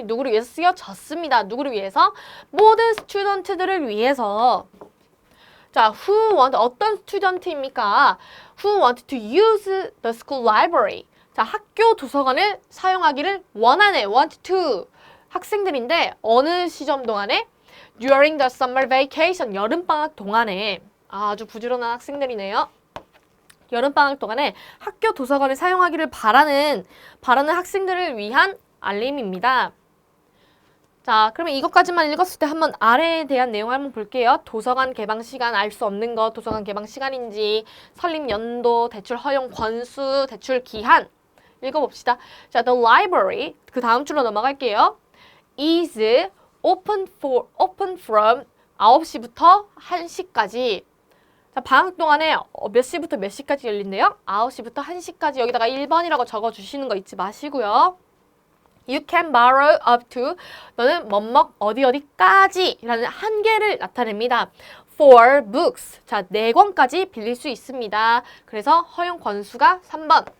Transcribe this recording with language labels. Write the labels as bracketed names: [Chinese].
[Korean] 누구를 위해서 쓰여졌습니다. 누구를 위해서? 모든 스튜던트들을 위해서. 자, who want 어떤 스튜던트입니까? [English] Who want to use the school library. [Korean] 자, 학교 도서관을 사용하기를 원하는 want to 학생들인데 어느 시점 동안에? [English] During the summer vacation [Korean] 여름방학 동안에 아주 부지런한 학생들이네요. 여름방학 동안에 학교 도서관을 사용하기를 바라는 학생들을 위한 알림입니다. 자, 그러면 이것까지만 읽었을 때 한번 아래에 대한 내용을 한번 볼게요. 도서관 개방 시간 알 수 없는 것, 도서관 개방 시간인지, 설립 연도, 대출 허용 권수, 대출 기한 읽어봅시다. 자, the library 그 다음 줄로 넘어갈게요. [English] is open from [Korean] 9시부터 1시까지. 자, 방학 동안에 몇 시부터 몇 시까지 열린대요? 9시부터 1시까지. 여기다가 1번이라고 적어주시는 거 잊지 마시고요. [English] You can borrow up to [Korean] 너는 어디까지 라는 한계를 나타냅니다. [English] For books. [Korean] 자, 4권까지 빌릴 수 있습니다. 그래서 허용 권수가 3번.